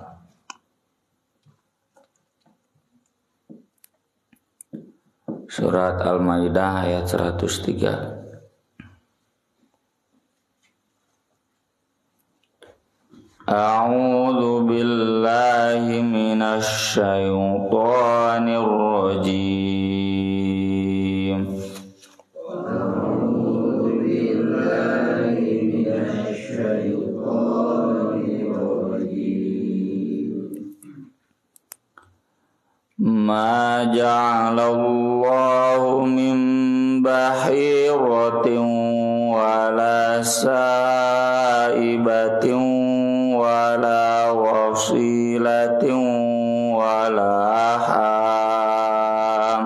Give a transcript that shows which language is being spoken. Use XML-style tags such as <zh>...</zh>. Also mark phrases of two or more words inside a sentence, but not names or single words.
<id>Surat Al-Maidah ayat 103.</id> <ar>أعوذ بالله من الشيطان الرجيم. ما جعل الله من بحيرة ولا سائبة ولا وصيلة ولا حام.</ar>